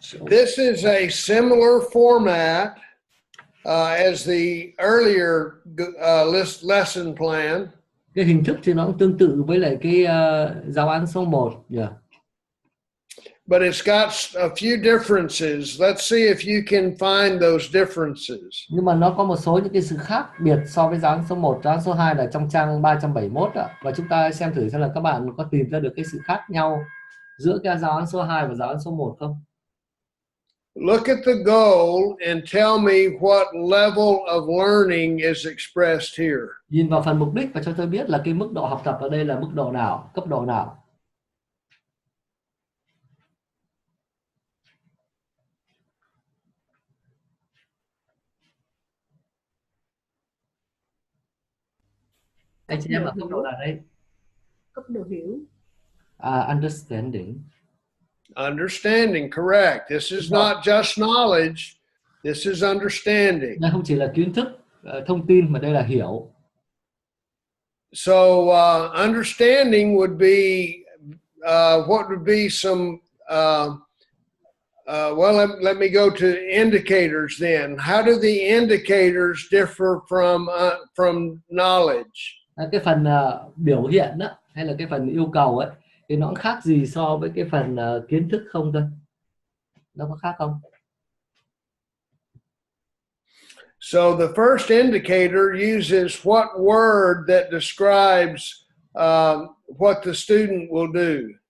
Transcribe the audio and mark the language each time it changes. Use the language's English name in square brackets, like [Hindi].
[English] This is a similar format as the earlier lesson plan. [Vietnamese] Cái hình thức thì nó cũng tương tự với lại cái giáo án số 1. Yeah. [English] but it's got a few differences. Let's see if you can find those differences. [Vietnamese] Nhưng mà nó có một số những cái sự khác biệt so với giáo án số 1, giáo án số 2 là trong trang 371 ạ. Và chúng ta xem thử xem là các bạn có tìm ra được cái sự khác nhau giữa cái giáo án số 2 và giáo án số 1 không? [English] Look at the goal and tell me what level of learning is expressed here. [Vietnamese] Nhìn vào phần mục đích và cho tôi biết là cái mức độ học tập ở đây là mức độ nào, cấp độ nào. Anh chị em ở cấp độ nào đây? Cấp độ hiểu. [English] Understanding. Understanding, correct. This is not just knowledge. This is understanding. [Vietnamese] Đây không chỉ là kiến thức, thông tin mà đây là hiểu. [English] So understanding would be what would be some well, let me go to indicators then. How do the indicators differ from knowledge? [Vietnamese] Cái phần biểu hiện đó, hay là cái phần yêu cầu ấy, thì nó khác gì so với cái phần kiến thức không thôi? Nó có khác không? [English] So the first indicator uses what word that describes what the student will do.